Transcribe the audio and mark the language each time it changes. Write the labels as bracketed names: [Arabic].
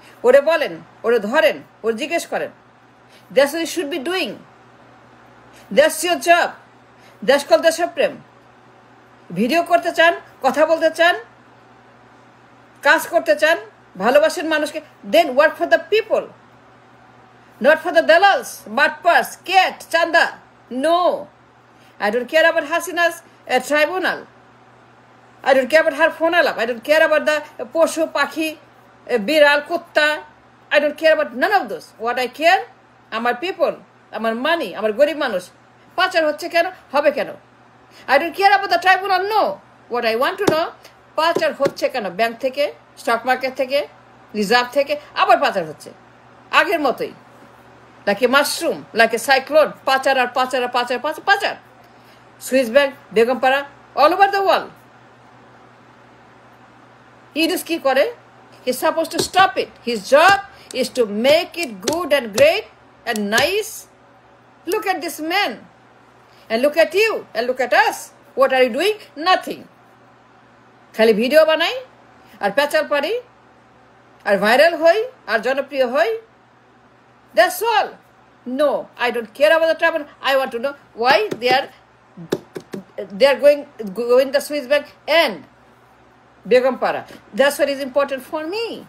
[Bangla] ওরে বলেন, ওরে ধরেন, ওরে জিজ্ঞেস করেন। [English] That's what you should be doing. That's your job. That's call দেশপ্রেম। [Bangla] ভিডিও করতে চান, কথা বলতে চান, কাজ করতে চান, ভালোবাসেন মানুষকে, [English] then work for the people, not for the দালালস, [Bangla] বাটপার্স, cat, চান্দা। [English] No, I don't care about Hasina's tribunal. I don't care about her phone alarm. I don't care about the [Bangla] poshu, pakhi, biral, kutta. [English] I don't care about none of those. What I care, [Bangla] আমার people, আমার money, আমার গরিব মানুষ পাচার হচ্ছে কেন, হবে কেন? [English] I don't care about the tribunal, no. What I want to know, [Bangla] পাচার হচ্ছে কেন? ব্যাংক থেকে, স্টক মার্কেট থেকে, রিজার্ভ থেকে আবার পাচার হচ্ছে আগের মতোই, [English] Like a mushroom, like a cyclone. [Bangla] পাচার আর পাচার আর পাচার, পাচার পাচার। Swiss bank, Begumpara, [English] All over the world. [Bangla] Yunus কি করে? [English] He is suppose to stop it. His job is to make it good and great and nice. Look at this man and look at you and look at us. What are you doing? Nothing. [Bangla] খালি video বানাই আর প্যাচাল পারি আর viral হই আর জনপ্রিয় হই। [English] That's all. No, I don't care about the tribunal. I want to know why they are going the Swiss bank and Begumpara. That's what is important for me.